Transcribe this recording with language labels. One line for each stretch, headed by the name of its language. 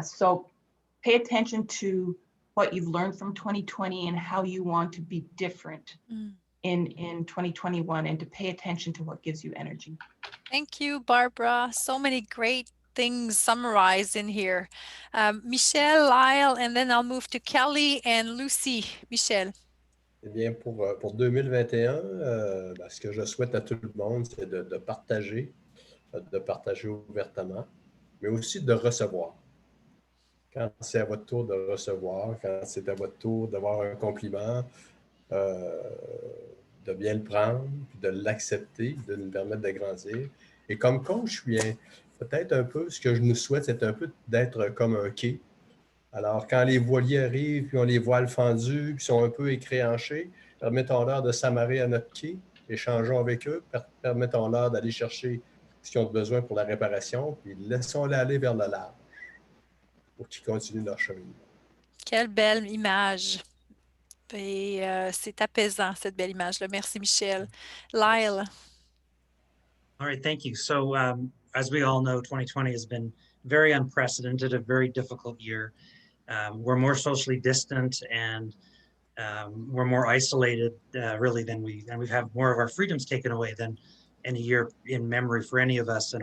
English: So pay attention to what you've learned from 2020 and how you want to be different in 2021, and to pay attention to what gives you energy. Thank you, Barbara. So many great things summarized in here. Michelle, Lyle, and then I'll move to Kelly and Lucy. Michelle.
French: Eh bien, pour 2021, ce que je souhaite à tout le monde, c'est de partager ouvertement, mais aussi de recevoir. Quand c'est à votre tour de recevoir, quand c'est à votre tour d'avoir un compliment, de bien le prendre, puis de l'accepter, de nous permettre de grandir. Et comme coach, bien, peut-être un peu, ce que je nous souhaite, c'est un peu d'être comme un quai. Alors, quand les voiliers arrivent, puis on les voiles fendus, puis sont un peu écréanchés, permettons-leur de s'amarrer à notre quai, échangeons avec eux, permettons-leur d'aller chercher ce qu'ils ont besoin pour la réparation, puis laissons-les aller vers le large pour qu'ils continuent leur chemin. Quelle belle image. Et c'est apaisant, cette belle image-là. Merci, Michelle. Lyle.
English: All right, thank you. So as we all know, 2020 has been very unprecedented, a very difficult year. We're more socially distant, and we're more isolated really than we've had more of our freedoms taken away than any year in memory for any of us.